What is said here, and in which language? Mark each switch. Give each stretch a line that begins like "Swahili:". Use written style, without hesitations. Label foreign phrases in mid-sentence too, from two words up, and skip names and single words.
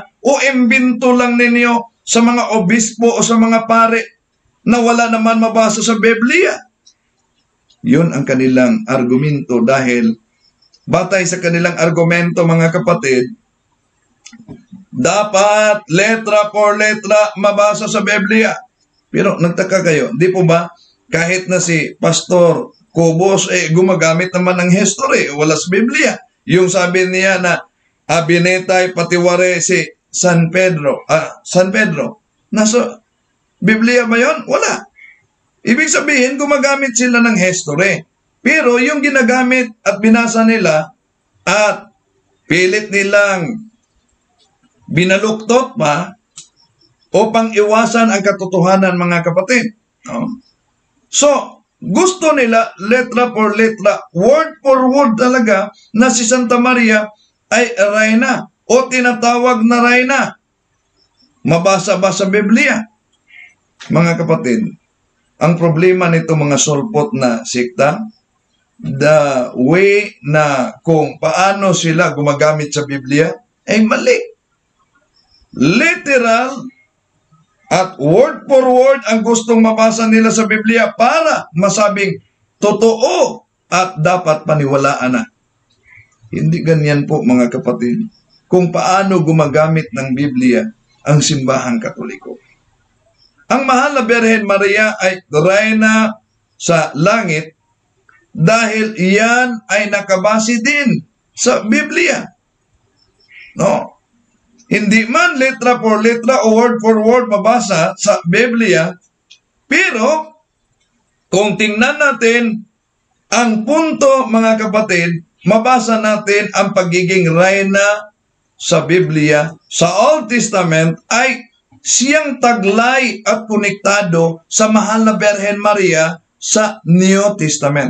Filipino: O imbento lang ninyo sa mga obispo o sa mga pare na wala naman mabasa sa Biblia? Yun ang kanilang argumento dahil batay sa kanilang argumento, mga kapatid, dapat
Spanish: letra por letra
Filipino: mabasa sa Biblia. Pero nagtaka kayo, di po ba? Kahit na si Pastor Cobos, gumagamit naman ng history, wala sa Biblia. Yung sabi niya na Abinetay patiware si San Pedro. San Pedro. Nasa Biblia ba yun? Wala. Ibig sabihin, gumagamit sila ng history. Pero yung ginagamit at binasa nila at pilit nilang binaluktot pa, upang iwasan ang katotohanan, mga kapatid. No? So, gusto nila
Spanish: letra por letra,
English: word for word
Filipino: talaga na si Santa Maria ay reyna o tinatawag na reyna. Mabasa ba sa Biblia? Mga kapatid, ang problema nito mga sulpot na sikta,
English: the way
Filipino: na kung paano sila gumagamit sa Biblia ay mali. Literal at
English: word for word
Filipino: ang gustong mabasa nila sa Biblia para masabing totoo at dapat paniwalaan na. Hindi ganyan po mga kapatid kung paano gumagamit ng Biblia ang simbahang Katoliko. Ang mahal na Birhen Maria ay reyna sa langit dahil iyan ay nakabase din sa Biblia. No? Hindi man
Spanish: letra por letra
Filipino: o
English: word for word
Filipino: mabasa sa Biblia, pero kung tingnan natin ang punto, mga kapatid, mabasa natin ang pagiging reyna sa Biblia, sa Old Testament, ay siyang taglay at konektado sa mahal na Birhen Maria sa New Testament.